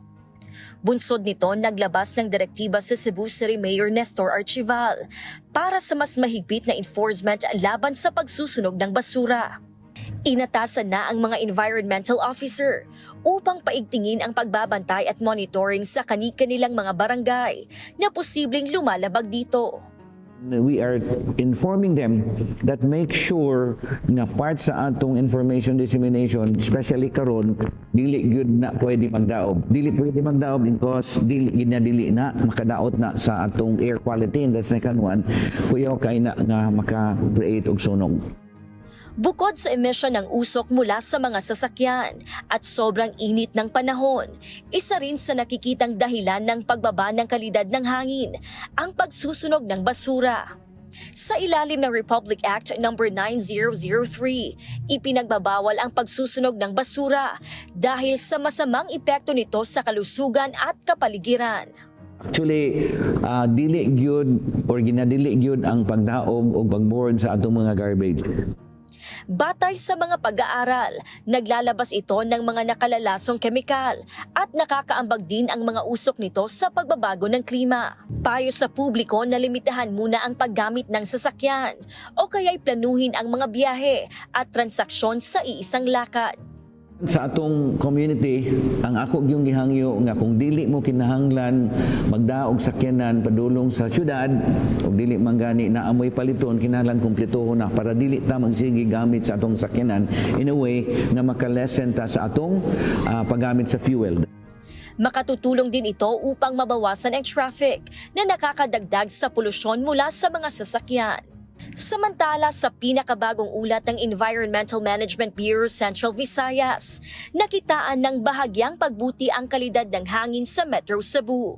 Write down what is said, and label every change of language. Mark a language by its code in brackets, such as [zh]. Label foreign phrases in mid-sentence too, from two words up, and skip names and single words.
[tl] Bunsod nito, naglabas ng direktiba sa Cebu City Mayor Nestor Archival para sa mas mahigpit na enforcement laban sa pagsusunog ng basura. Inatasan na ang mga environmental officer upang paigtingin ang pagbabantay at monitoring sa kani-kanilang mga barangay na posibleng lumalabag dito. [en] We are informing them that make sure [ceb] na part sa atong information dissemination, especially karon, dili gyud na pwede magdaob. Dili pwede magdaob because dili ginadili na makadaot na sa atong air quality. [en] And the second one, [ceb] kuyaw kay na nga maka-create og sunog. [tl] Bukod sa emisyon ng usok mula sa mga sasakyan at sobrang init ng panahon, isa rin sa nakikitang dahilan ng pagbaba ng kalidad ng hangin ang pagsusunog ng basura. Sa ilalim ng Republic Act No. 9003, ipinagbabawal ang pagsusunog ng basura dahil sa masamang epekto nito sa kalusugan at kapaligiran. [en] Actually, [ceb] dili gyud or ginadili gyud ang pagdaog o pagburn sa atong mga garbage. [tl] Batay sa mga pag-aaral, naglalabas ito ng mga nakalalasong kemikal at nakakaambag din ang mga usok nito sa pagbabago ng klima. Payo sa publiko na limitahan muna ang paggamit ng sasakyan o kaya'y planuhin ang mga biyahe at transaksyon sa iisang lakad. [ceb] Sa atong community, ang ako yung gihangyo nga kung dili mo kinahanglan magdaog sakyanan padulong sa syudad o dili man gani na amoy paliton kinahanglan kumpletuhon na para dili ta magsige gamit sa atong sakyanan [en] in a way [ceb] nga makalesen ta sa atong paggamit sa fuel. [tl] Makatutulong din ito upang mabawasan ang traffic na nakakadagdag sa polusyon mula sa mga sasakyan. Samantala, sa pinakabagong ulat ng Environmental Management Bureau Central Visayas, nakitaan ng bahagyang pagbuti ang kalidad ng hangin sa Metro Cebu.